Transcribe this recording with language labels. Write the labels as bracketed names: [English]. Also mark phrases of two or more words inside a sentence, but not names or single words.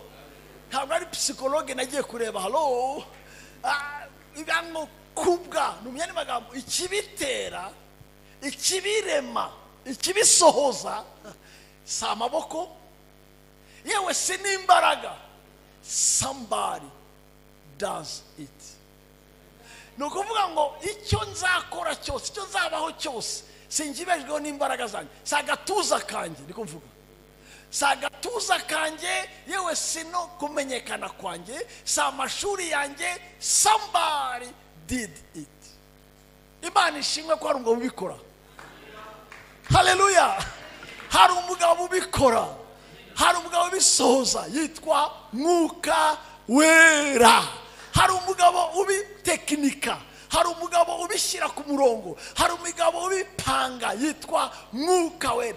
[Kinyarwanda] Ntabwo ari psychologue nagiye kureba. Hello? Ibango kubwa. Mwene magambo ikibitera ikibirema ikibisohoza si amaboko yewe si n'imbaraga. [English] Somebody does it. [Kinyarwanda] Ni ukuvuga ngo icyo nzakora cyose, icyo nzabaho cyose, sinjibejweho n'imbaraga zanjye, si agatuza kanjye. Niko mvuga, si agatuza kanjye, yewe si no kumenyekana kwanjye, si amashuri yanjye. [English] Somebody did it. [Kinyarwanda] Imana ishimwe ko hari umugabo ubikora. Haleluya. Hari umugabo ubikora, hari umugabo ubisohoza, yitwa Mwuka Wera. Hari umugabo ubitekinika, hari umugabo ubishyira ku murongo, hari umugabo ubipanga, yitwa Mwuka Wera.